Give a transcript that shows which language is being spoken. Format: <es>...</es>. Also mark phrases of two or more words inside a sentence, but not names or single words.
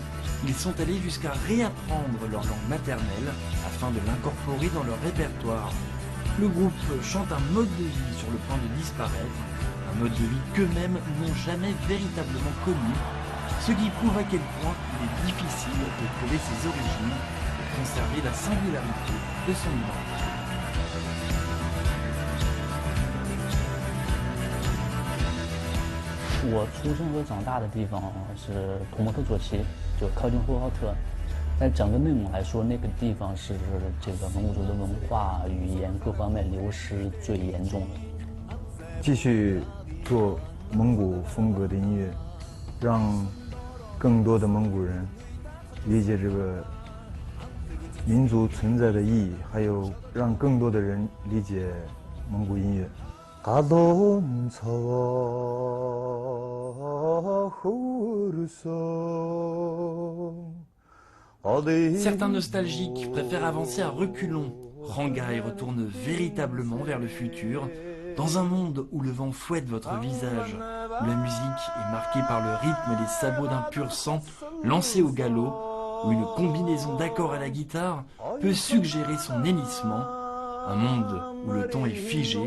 <fr>Ils sont allés jusqu'à réapprendre leur langue maternelle afin de l'incorporer dans leur répertoire. Le groupe chante un mode de vie sur le point de disparaître, un mode de vie qu'eux-mêmes n'ont jamais véritablement connu, ce qui prouve à quel point il est difficile de trouver ses origines et conserver la singularité de son identité.</fr> <zh>我出生和长大的地方是图莫特左旗，就靠近呼和浩特。在整个内蒙来说，那个地方是这个蒙古族的文化、语言各方面流失最严重的。继续做蒙古风格的音乐，让更多的蒙古人理解这个民族存在的意义，还有让更多的人理解蒙古音乐。</zh> <fr>Certains nostalgiques préfèrent avancer à reculons. Hangai retourne véritablement vers le futur, dans un monde où le vent fouette votre visage, où la musique est marquée par le rythme des sabots d'un pur sang lancé au galop, où une combinaison d'accords à la guitare peut suggérer son hennissement, un monde où le temps est figé.</fr>